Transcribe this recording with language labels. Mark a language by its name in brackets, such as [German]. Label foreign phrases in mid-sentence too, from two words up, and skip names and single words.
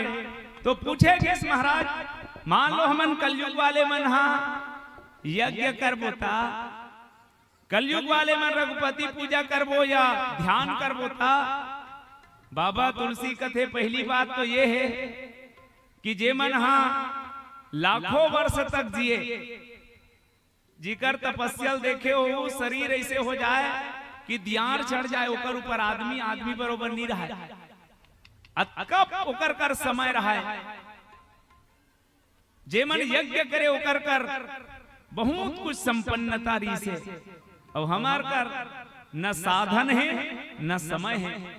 [Chhattisgarhi] तो पूछे किस महाराज, मान लो हमन कलयुग वाले मन हा यज्ञ करबो ता, कलयुग वाले मन रघुपति पूजा करबो या ध्यान करबो ता। बाबा तुलसी कथे पहली बात तो ये है कि जे मन हा लाखों वर्ष तक जिए, जिकर तपस्या देखे हो शरीर ऐसे हो जाए कि दियार चढ़ जाए, ओकर ऊपर आदमी बरोबर नहीं रहा, कब ओकर कर समय रहा है। जे मन यज्ञ करे ओकर कर बहुत कुछ संपन्नता रही से, और हमार कर न साधन है न समय है।